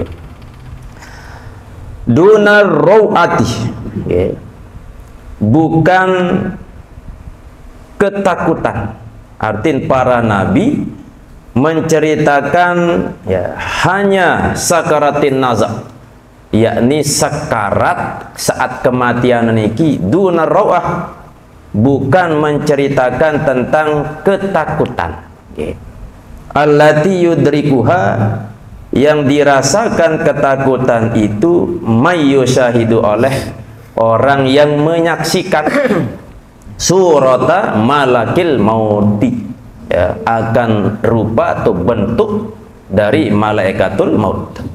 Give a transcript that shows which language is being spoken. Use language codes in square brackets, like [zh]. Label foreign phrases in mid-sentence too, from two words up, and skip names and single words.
[ar] Dunar rawati, [id] bukan ketakutan. Artinya para nabi menceritakan hanya sakaratin nazak, yakni sakarat saat kematian niki. [ar] Dunar rawah, [id] bukan menceritakan tentang ketakutan. [ar] Allati yudrikuha, [id] yang dirasakan ketakutan itu mayyusyahidu oleh orang yang menyaksikan [ar] surata malakil mauti, [id] akan rupa atau bentuk dari malaikatul maut.